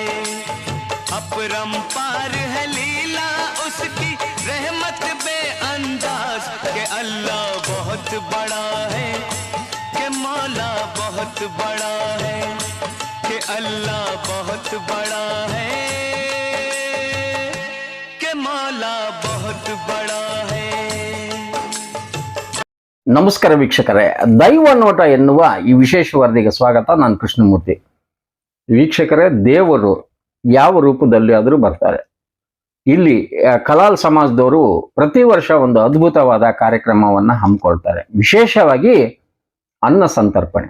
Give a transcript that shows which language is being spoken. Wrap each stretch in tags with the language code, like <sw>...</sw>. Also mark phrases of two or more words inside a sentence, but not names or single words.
<hi>अपरंपार है लीला उसकी रहमत बेअंदाज के अल्लाह बहुत बड़ा है के मौला बहुत बड़ा है के अल्लाह बहुत बड़ा है के मौला बहुत बड़ा है।</hi> <kn>ನಮಸ್ಕಾರ ವೀಕ್ಷಕರೇ, ದೈವ ನೋಟ ಎನ್ನುವ ಈ ವಿಶೇಷ ವರದಿಗೆ ಸ್ವಾಗತ. ನಾನು ಕೃಷ್ಣಮೂರ್ತಿ. ವೀಕ್ಷಕರೇ, ದೇವರು ಯಾವ ರೂಪದಲ್ಲಿ ಆದರೂ ಬರ್ತಾರೆ. ಇಲ್ಲಿ ಕಲಾಲ್ ಸಮಾಜದವರು ಪ್ರತಿ ವರ್ಷ ಒಂದು ಅದ್ಭುತವಾದ ಕಾರ್ಯಕ್ರಮವನ್ನ ಹಮ್ಮಿಕೊಳ್ತಾರೆ, ವಿಶೇಷವಾಗಿ ಅನ್ನ ಸಂತರ್ಪಣೆ.</kn>